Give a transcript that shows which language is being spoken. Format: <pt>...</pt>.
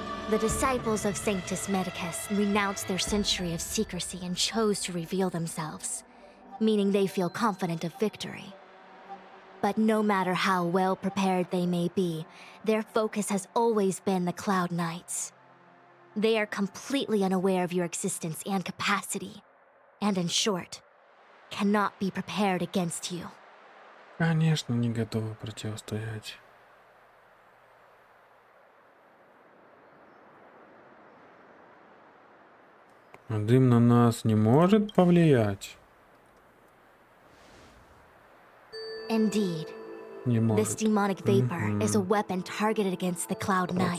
<en>The disciples of Sanctus Medicus renounced their century of secrecy and chose to reveal themselves, meaning they feel confident of victory. But no matter how well prepared they may be, their focus has always been the Cloud Knights. They are completely unaware of your existence and capacity, and in short, cannot be prepared against you.</en> <ru>Конечно, не готовы противостоять. Дым на нас не может повлиять.</ru> <en>Indeed. This demonic vapor is a weapon targeted against the Cloud Knights.</en>